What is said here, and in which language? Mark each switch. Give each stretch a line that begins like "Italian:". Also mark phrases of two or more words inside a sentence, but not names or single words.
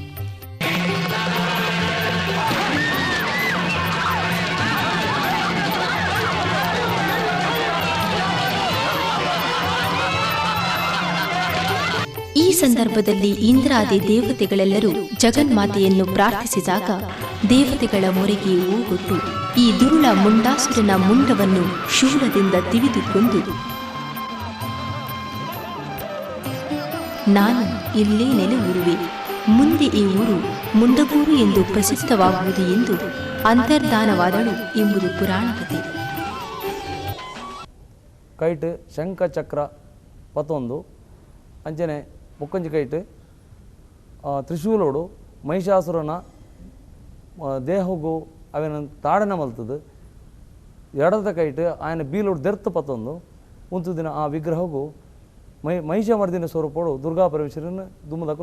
Kannada: ಈ ಸಂದರ್ಭದಲ್ಲಿ ಇಂದ್ರಾದಿ ದೇವತೆಗಳೆಲ್ಲರೂ ಜಗನ್ಮಾತೆಯನ್ನು ಪ್ರಾರ್ಥಿಸಿದಾಗ ದೇವತೆಗಳ ಮೊರೆಗೆ ಓಗೊಟ್ಟು ಈ ದುರುಳ ಮುಂಡಾಸುರನ ಮುಂಡವನ್ನು ಶೂಲದಿಂದ ತಿವಿದುಕೊಂಡು ನಾನು ಇಲ್ಲೇ ನೆಲೆಯೂರುವೆ, ಮುಂದೆ ಈ ಊರು ಮುಂಡಗೂರು ಎಂದು ಪ್ರಸಿದ್ಧವಾಗುವುದು ಎಂದು ಅಂತರ್ಧಾನವಾದಳು ಎಂಬುದು ಪುರಾಣ ಕಥೆ.
Tulu: ಕೈಟ್ ಶಂಖ ಚಕ್ರ ಪತ್ತೊಂದು ಅಂಚನೆ ಮುಕ್ಕಂಜಿ ಕೈಟ್ ತ್ರಿಶೂಲೋಡು ಮಹಿಷಾಸುರನ ದೇಹಗೂ ಅವನ ತಾಡನ ಮಲ್ತದು ಎಡದ ಕೈಟ್ ಆಯನ ಬೀಲೋಡು ದೆರ್ತು ಪತ್ತೊಂದು ಉಂತು ದಿನ ಆ ವಿಗ್ರಹಗೂ ಮಹಿಷಮರ್ದಿನ ಸ್ವರೂಪೋಡು ದುರ್ಗಾ ಪರಮೇಶ್ವರನ ದುಮ್ಮದಕ್ಕಲು